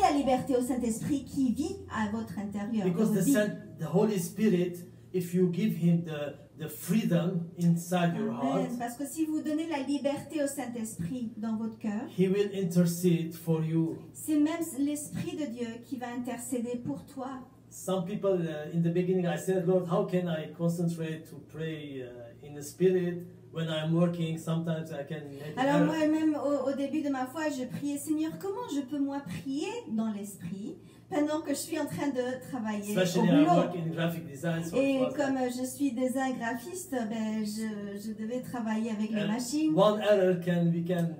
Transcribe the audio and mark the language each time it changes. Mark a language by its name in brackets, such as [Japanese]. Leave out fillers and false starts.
[French] la liberté au Saint-Esprit qui vit à votre intérieur. [English] Because the Holy Spirit, if you give him the freedom inside your heart, [French] parce que si vous donnez la liberté au Saint-Esprit dans votre cœur, [English] he will intercede for you. [French] c'est même l'Esprit de Dieu qui va intercéder pour toi. [English] Some people in the beginning I said, Lord, how can I concentrate to pray in the Spirit when I'm working? Sometimes I can make [French] Alors moi-même au début de ma foi, je priais, Seigneur, comment je peux moi prier dans l'Esprit pendant que je suis en train de travailler au boulot. Et comme je suis design graphiste, je devais travailler avec les machines. [English] One error we can